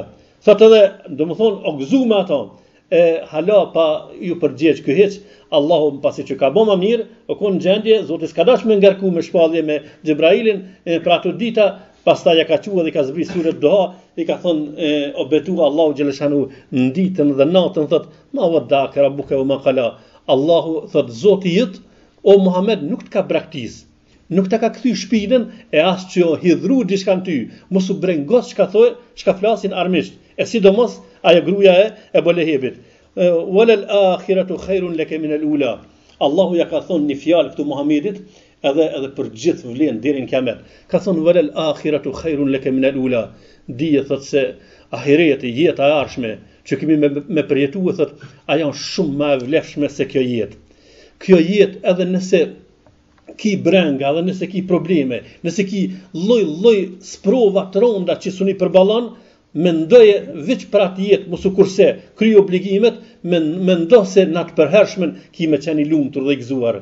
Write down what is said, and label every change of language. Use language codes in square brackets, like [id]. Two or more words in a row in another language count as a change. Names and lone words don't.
[sq] Thot edhe, domethënë o gëzu me ato. Hala pa ju përgjigj ky hiç. Allahu pasi që ka bëma mirë, o kon gjendje, Zoti s'ka dash me ngarku me shpallje me Xhebrailin për ato dita, pastaj ja ka thua dhe ka zbrit surën Doha, i ka thonë o betua Allahu xhaleshanu në ditën dhe natën thot: [ar] "ما ودعك ربك وما قلى." [sq] Allahu thot Zoti jot, o Muhammed nuk të ka braktis, nuk të ka kthy shpinën e as që o hidhru diçka në ty, mos u brengos çka flasin armisht, e sidomos ajo gruaja e Ebu Lehebit. [ar] وللآخرة خير لك من الأولى. [sq] Allahu ja ka thonë një fjalë këtu Muhamedit edhe për gjithë vlen deri në kiamet. Ka thonë [ar] وللآخرة خير لك من الأولى. [sq] Dije thot se ahireti, jeta e ardhshme që kemi me përjetuar thot, ajo është shumë më e vlefshme se kjo jetë. Kjo jetë edhe nëse ki brenga, edhe nëse ki probleme, nëse ki lloj sprova të ronda që suni përballon, mendoje veç për atë jetë, mos u kurse kry obligimet, mendo se në atë përhershmen ki me qenë i lumtur dhe i gëzuar.